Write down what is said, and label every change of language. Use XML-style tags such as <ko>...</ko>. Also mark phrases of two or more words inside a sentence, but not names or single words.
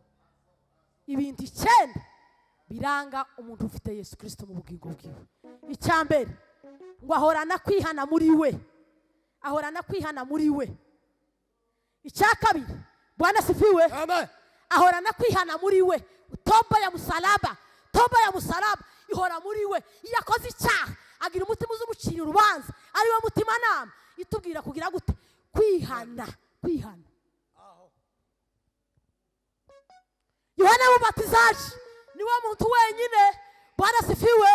<rw>Ibintu 9 biranga umuntu ufite Yesu Kristo mu bugingo bwiwe. Icyambere, ngo ahorana kwihana muri we, ahorana kwihana muri we.</rw> <sw>Icyakabiri, Bwana sifiwe, Amen.</sw> <rw>ahorana kwihana muri we.</rw> <sw>Toba ya musalaba, toba ya musalaba ihora muri we. Iyo akoze icyaha agira umutima uzumucira urubanza, ari we mutima nama itubwira kugira gute? Kwihana, kwihana. Yohana Mubatizaji niwe muntu wenyine, Bwana sifiwe,</sw>